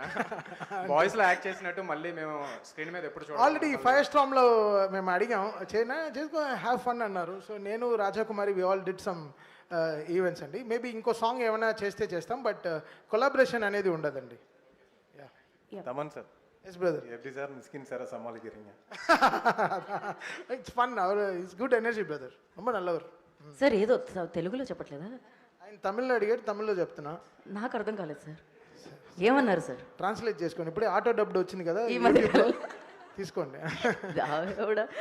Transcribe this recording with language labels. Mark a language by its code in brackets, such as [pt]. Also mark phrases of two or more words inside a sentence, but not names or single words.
[te] వాయిస్లో యాక్ట్ చేసినట్టు మళ్ళీ మేము స్క్రీన్ మీద ఎప్పుడు చూడాలి? ఆల్రెడీ ఫైర్ స్టామ్లో మేము అడిగాం, చేసుకో [en] have fun [te] అన్నారు. సో నేను రాజాకుమారి [en] we all did some events [te] అండి. మేబీ ఇంకో సాంగ్ ఏమైనా చేస్తాం, [en] but collaboration [te] అనేది ఉండదండి. [ta] தமன் சார் [en] yes brother. [ta] எப்படி சார் மிஸ்கின் சாரை சமாளிக்கிறீங்க? [en] it's fun, our it's good energy brother, [ta] ரொம்ப நல்லவர். [te] సార్ ఏదో తెలుగులో చెప్పట్లేదా? ఆయన తమిళ్లో అడిగాడు, తమిళ్లో చెప్తున్నా. నాకు అర్థం కాలేదు సార్. ఏమన్నారు సార్? ట్రాన్స్లేట్ చేసుకోండి, ఇప్పుడే [en] auto dubbed [te] వచ్చింది కదా ఈ మధ్య యూట్యూబ్లో, తీసుకోండి. ఆవిడ